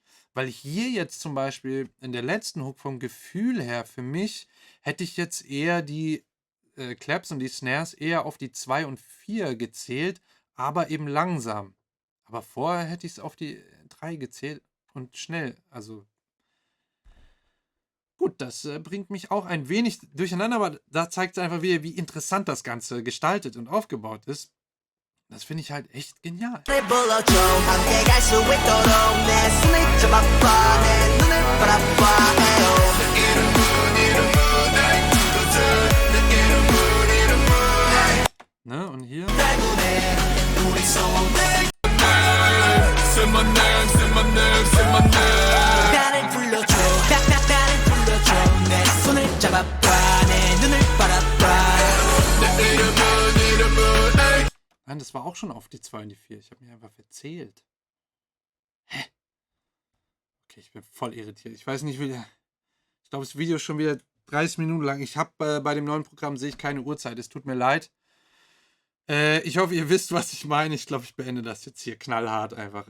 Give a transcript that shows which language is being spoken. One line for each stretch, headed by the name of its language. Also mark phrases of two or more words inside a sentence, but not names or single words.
German: Weil hier jetzt zum Beispiel in der letzten Hook vom Gefühl her, für mich, hätte ich jetzt eher die Claps und die Snares eher auf die 2 und 4 gezählt, aber eben langsam. Aber vorher hätte ich es auf die 3 gezählt und schnell. Also gut, das bringt mich auch ein wenig durcheinander, aber da zeigt es einfach wieder, wie interessant das Ganze gestaltet und aufgebaut ist. Das finde ich halt echt genial.
Korean: 나를 불러줘 함께 갈 수 있도록 내 손을 잡아봐 내 눈을 바라봐 내 이름은 날 불러줘 내 이름은
German: Ne? Und hier.
Korean: 때문에 우리 소원을
English: Say my name, say my name, say my name.
Korean: 나를 불러줘 나를 불러줘 내 손을 잡아봐 내 눈을 바라봐 내 이름은 날
German: Nein, das war auch schon auf die 2 und die 4. Ich habe mich einfach verzählt. Hä? Okay, ich bin voll irritiert. Ich weiß nicht, wie der. Ich glaube, das Video ist schon wieder 30 Minuten lang. Ich habe bei dem neuen Programm sehe ich keine Uhrzeit. Es tut mir leid. Ich hoffe, ihr wisst, was ich meine. Ich glaube, ich beende das jetzt hier knallhart einfach.